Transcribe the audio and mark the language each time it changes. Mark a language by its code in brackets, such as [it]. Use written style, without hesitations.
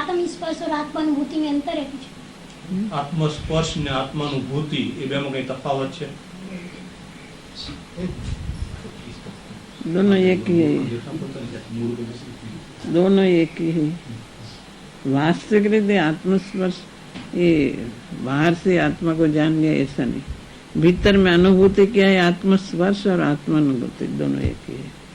[hi] आत्मस्पर्श और आत्मानुभूति में अंतर है कुछ? [gu] આત્મસ્પર્શ ને આત્માનુભૂતિ એ બેમાં કઈ તફાવત છે? [hi] दोनों एक ही है, दोनों एक ही है। वास्तविक [gu] रीते [hi] आत्मस्पर्श ये बाहर से आत्मा को जान लिया ऐसा नहीं, भीतर में अनुभूति क्या है, आत्मस्पर्श और आत्मानुभूति दोनों एक ही है।